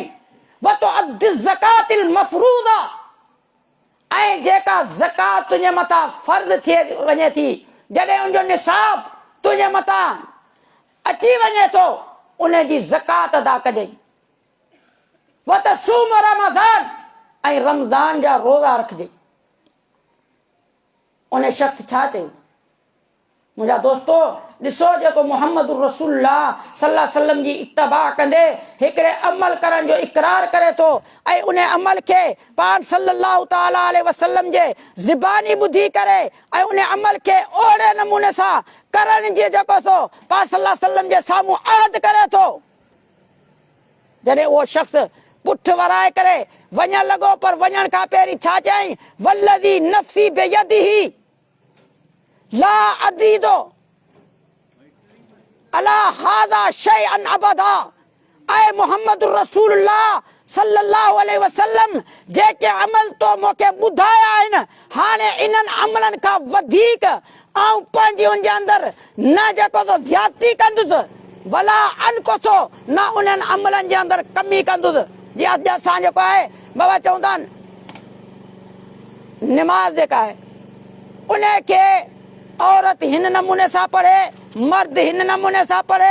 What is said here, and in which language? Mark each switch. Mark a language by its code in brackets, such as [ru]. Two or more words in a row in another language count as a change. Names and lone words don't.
[ar] وتؤدي الزكاة المفروضة, [sd] ऐं जेका ज़कात तुंहिंजे मथां फर्ज़ थी वञे थी, जॾहिं उनजो निसाब तुंहिंजे मथां अची वञे थो, उन जी ज़कात अदा कजांइ। [ar] وتصوم رمضان, [sd] ऐं रमज़ान जा रोज़ा रखजांइ। उन शख़्स छा चयो? मुंहिंजा दोस्तो ॾिसो, जेको मुहम्मद [ar] رسول الله صلى الله عليه وسلم [sd] जी इत्तिबा कंदे हिकिड़े अमल करण जो इक़रार करे थो, ऐं उन अमल खे पाण [ar] صلى الله تعالى عليه وسلم [sd] जे ज़बानी ॿुधी करे ऐं उन अमल खे ओहिड़े नमूने सां करण जी जेको थो पाण [ar] صلى الله عليه وسلم [sd] जे साम्हूं अहद करे थो, जॾहिं उहो शख़्स पुठ वराए करे वञण लॻो, पर वञण खां पहिरीं छा चयईं? [ar] والذي نفسي بيده لا أزيد على هذا شيئا أبدا. [sd] ऐं मुहम्मद [ar] رسول الله صلى الله عليه وسلم [sd] जेके अमल तो मूंखे ॿुधाया आहिनि, हाणे इन्हनि अमलनि खां वधीक ऐं पंहिंजी उनजे अंदरि न जेको तो ज़्यादती कंदुसि, [ar] ولا أنقص, [sd] न उन्हनि अमलनि जे अंदरि कमी कंदुसि। जीअं अॼु असां जेको आहे बाबा चवंदा आहिनि निमाज़ जेका आहे उन खे औरत हिन नमूने सां पढ़े, मर्द हिन नमूने सां पढ़े।